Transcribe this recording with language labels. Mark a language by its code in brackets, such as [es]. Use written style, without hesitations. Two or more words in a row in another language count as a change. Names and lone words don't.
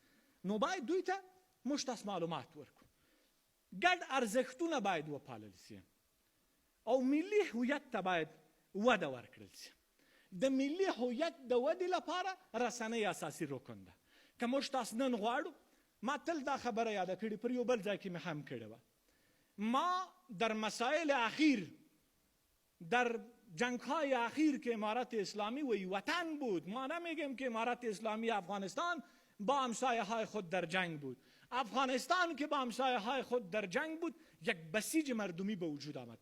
[ps] نو باید دوی ته موږ تاسو معلومات ورکړو. ګډ ارزښتونه باید وپالل سي او ملي هویت ته باید وده ورکړل سي. د ملي هویت د ودې لپاره رسنۍ اساسي رکن ده. که موږ تاسو نن غواړو، ما تل دا خبره یاده کړې، پر یو بل ځای کې مې هم کړې وه، [fa] ما در مسائل اخیر، در جنگ‌های اخیر که امارت اسلامی و وطن بود، ما نمیگیم که امارت اسلامی افغانستان با همسایه‌های خود در جنگ بود، افغانستان که با همسایه‌های خود در جنگ بود، یک بسیج مردمی به وجود آمد.